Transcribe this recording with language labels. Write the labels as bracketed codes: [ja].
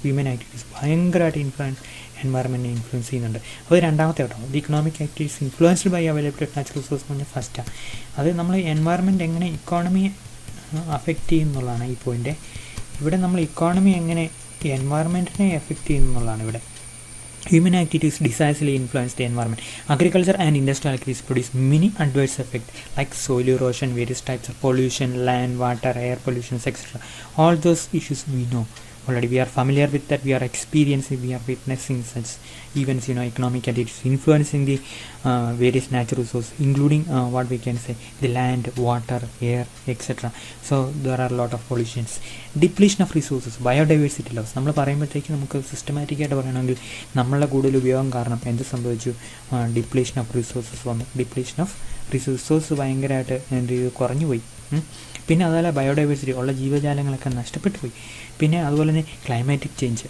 [ml] Human activities ഭയങ്കരമായിട്ട് എൻവയറമെൻറ്റിനെ influence ചെയ്യുന്നുണ്ട്. അത് രണ്ടാമത്തെ കേട്ടോ. [en] the economic activities influenced by availability of natural resource [ml] എന്ന് പറഞ്ഞാൽ ഫസ്റ്റാണ്. അത് നമ്മൾ എൻവയറമെൻറ്റ് എങ്ങനെ ഇക്കോണമിയെ അഫക്റ്റ് ചെയ്യുന്നുള്ളതാണ് ഈ പോയിൻ്റ്. ഇവിടെ നമ്മൾ ഇക്കോണമി എങ്ങനെ എൻവയറമെൻറ്റിനെ എഫക്റ്റ് ചെയ്യുന്നുള്ളതാണ് ഇവിടെ. [en] Human activities decisively influence the environment. Agriculture and industrial activities produce many adverse effects like soil erosion, various types of pollution, land, water, air pollution, etc. All those issues we know. already we are familiar with that, we are experiencing, we are witnessing such events, economic activities influencing the various natural resources, including what we can say the land, water, air, etc. So there are a lot of pollutions. Depletion of resources, biodiversity loss. [ml] നമ്മൾ പറയുമ്പോഴത്തേക്ക് നമുക്ക് സിസ്റ്റമാറ്റിക്കായിട്ട് പറയുകയാണെങ്കിൽ നമ്മളുടെ കൂടുതൽ ഉപയോഗം കാരണം എന്ത് സംഭവിച്ചു? ഡിപ്ലീഷൻ ഓഫ് റിസോഴ്സസ് വന്നു. ഡിപ്ലീഷൻ ഓഫ് റിസോഴ്സ് ഭയങ്കരമായിട്ട് എന്ത് ചെയ്തു? കുറഞ്ഞു പോയി. പിന്നെ അതുപോലെ ബയോഡൈവേഴ്സിറ്റി ഉള്ള ജീവജാലങ്ങളൊക്കെ നഷ്ടപ്പെട്ടു പോയി. പിന്നെ അതുപോലെ തന്നെ ക്ലൈമാറ്റിക് ചേഞ്ച്.